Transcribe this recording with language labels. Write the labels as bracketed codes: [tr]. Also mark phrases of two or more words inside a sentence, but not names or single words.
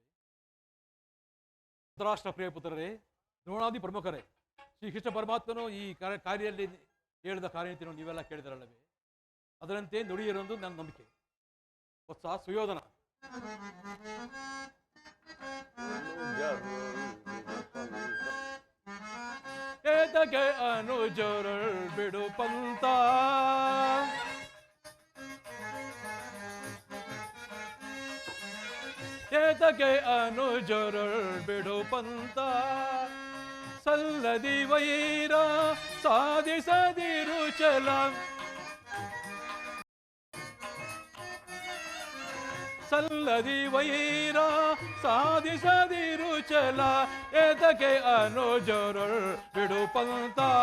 [kn] ಧೃತರಾಷ್ಟ್ರ ಪ್ರಿಯ ಪುತ್ರರೇ, ದ್ರೋಣಾದಿ ಪ್ರಮುಖರೇ, ಶ್ರೀಕೃಷ್ಣ ಪರಮಾತ್ಮನು ಈ ಕಾರ್ಯದಲ್ಲಿ ಹೇಳಿದ ಕಾರ್ಯನೀತಿಯನ್ನು ನೀವೆಲ್ಲ ಕೇಳಿದಿರಲ್ಲವೇ? ಅದರಂತೆ ನುಡಿಯಿರೊಂದು ನನ್ನ ನಂಬಿಕೆ. ಹೊಸ ಸುಯೋಧನ, ಏತಕ್ಕೆ ಅನುಜರಳ್ ಬಿಡು ಪಂತ, ಏತಕ್ಕೆ ಅನುಜರಳ್ ಬಿಡು ಪಂತ, ಸಲ್ಲದಿ ವೈರ ಸಾಧಿಸದಿರು ಚಲ, ಸಲ್ಲದಿ ವೈರ ಸಾಧಿಸದಿರು ಚಲ, ಏತಕ್ಕೆ ಅನುಜರಳ್ ಬಿಡು ಪಂತ.